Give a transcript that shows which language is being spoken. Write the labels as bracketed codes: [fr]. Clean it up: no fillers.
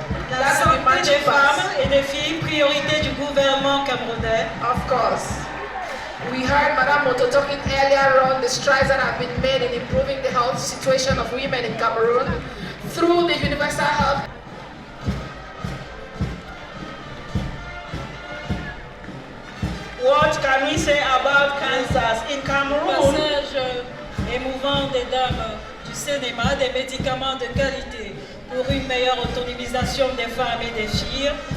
[fr] La santé des femmes et des filles, priorité du gouvernement camerounais. [en] Of course. We heard Madame Moto talking earlier on the strides that have been made in improving the health situation of women in Cameroon through the universal health. What can we say about cancers in Cameroon? [fr] Passage émouvant des dames du cinéma, des médicaments de qualité pour une meilleure autonomisation des femmes et des filles.